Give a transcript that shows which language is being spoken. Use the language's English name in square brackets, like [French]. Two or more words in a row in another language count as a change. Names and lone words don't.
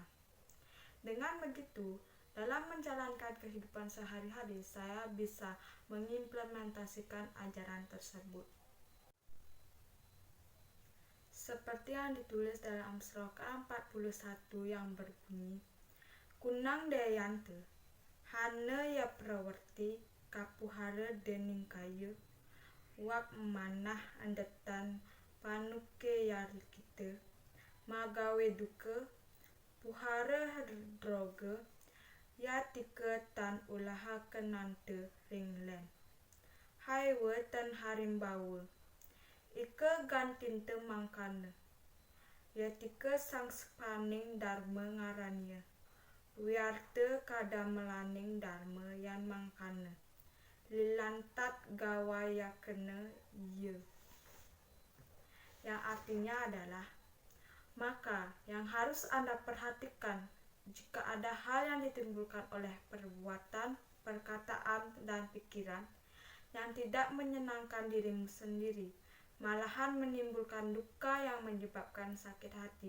[Indonesian] Dengan begitu, dalam menjalankan kehidupan sehari-hari, saya bisa mengimplementasikan ajaran tersebut. Seperti yang ditulis dalam sloka 41 yang berbunyi, [Kawi] Kunang Dayante, Hane ya Prawarti, Kapuhara Deningkaya, Wak Manah Andetan Panuke Yarikita, Magawe Duka, Puhara Droga, Yatika Tan Ulaha Kenante Ringlen, Haiwa Tan Harimbawa, Ika Gantinte Mangkana, Yatika Sangspaning Dharma Ngaranya, Wiarta Kadamelaning Dharma Yan Mangkana, Lilantat Gawayakena Iya. [Indonesian] Yang artinya adalah, maka yang harus Anda perhatikan jika ada hal yang ditimbulkan oleh perbuatan, perkataan, dan pikiran yang tidak menyenangkan dirimu sendiri, malahan menimbulkan duka yang menyebabkan sakit hati.